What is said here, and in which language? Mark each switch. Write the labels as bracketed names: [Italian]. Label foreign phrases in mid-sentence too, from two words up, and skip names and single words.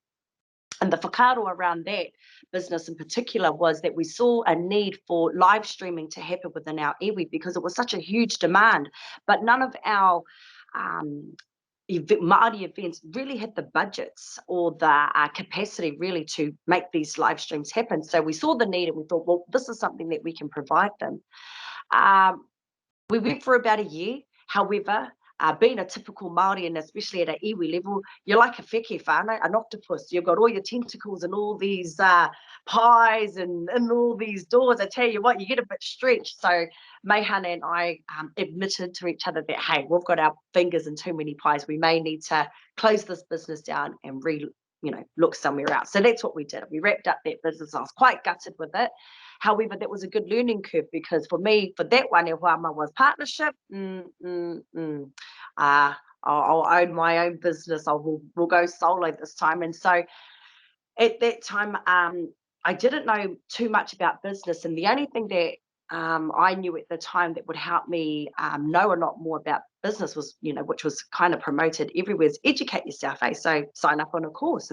[English] And the whakaaro around that business in particular was that we saw a need for live streaming to happen within our iwi, because it was such a huge demand, but none of our Māori events really had the budgets or the capacity really to make these live streams happen. So we saw the need and we thought, well, this is something that we can provide them. We went for about a year. However, being a typical Māori, and especially at an iwi level, you're like a [Māori] wheke whānau, [English] an octopus. You've got all your tentacles and all these pies and all these doors. I tell you what, you get a bit stretched. So Meihana and I admitted to each other that, hey, we've got our fingers in too many pies. We may need to close this business down and look somewhere else. So that's what we did. We wrapped up that business. I was quite gutted with it. However, that was a good learning curve because for me, for that one, [Māori] e whāma [English] was partnership. I'll own my own business. We'll go solo this time. And so at that time, I didn't know too much about business. And the only thing that I knew at the time that would help me know a lot more about business was, which was kind of promoted everywhere, is educate yourself, So sign up on a course.